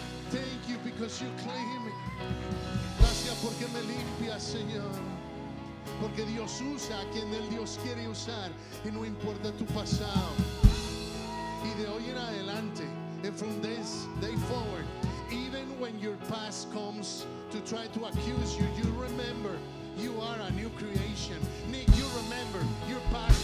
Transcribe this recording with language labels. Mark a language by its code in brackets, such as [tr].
[en] Thank you because you clean me. [es] Gracias porque me limpia, Señor. Porque Dios usa a quien el Dios quiere usar y no importa tu pasado. [en] Y de hoy en adelante, and from this day forward, even when your past comes to try to accuse you, you remember you are a new creation. Nick, you remember your past